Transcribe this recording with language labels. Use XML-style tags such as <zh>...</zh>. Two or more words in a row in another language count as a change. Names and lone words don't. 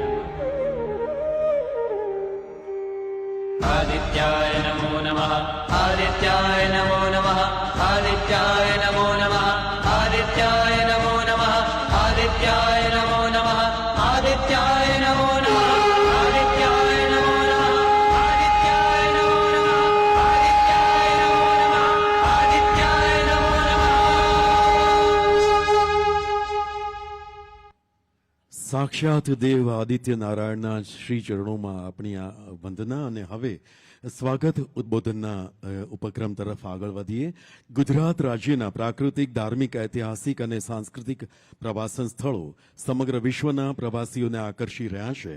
<sa>नमः आदित्याय नमो नमः आदित्याय नमो नमः आदित्याय नमो नमः आदित्याय नमो नमः आदित्याय नमो नमः आदित्याय नमो नमः आदित्याय नमो नमः आदित्याय नमो नमः आदित्याय नमो नमः</sa> <gu>સાક્ષાત દેવ આદિત્ય નારાયણના શ્રી ચરણોમાં આપણી આ વંદના અને હવે સ્વાગત ઉદ્બોધનના ઉપક્રમ તરફ આગળ વધીએ. ગુજરાત રાજ્યના પ્રાકૃતિક, ધાર્મિક, ઐતિહાસિક અને સાંસ્કૃતિક પ્રવાસન સ્થળો સમગ્ર વિશ્વના પ્રવાસીઓને આકર્ષી રહ્યા છે.</gu>